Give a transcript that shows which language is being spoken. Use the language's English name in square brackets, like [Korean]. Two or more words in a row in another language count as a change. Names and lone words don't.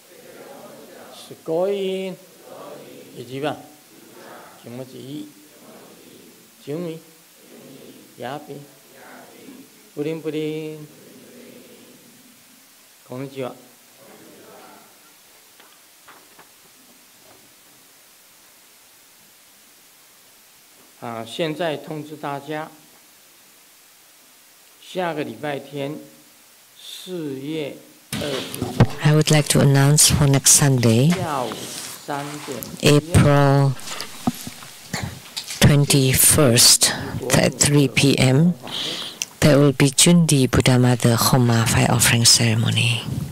[Chinese] Sukoin, Ijiba, Kimochi, Jumi, Yapi, Purin Purin, Konnichiwa. 现在通知大家，下个礼拜天。 [English] I would like to announce for next Sunday, April 21st at 3 p.m. there will be Jundi Buddha Mother Homa fire offering ceremony.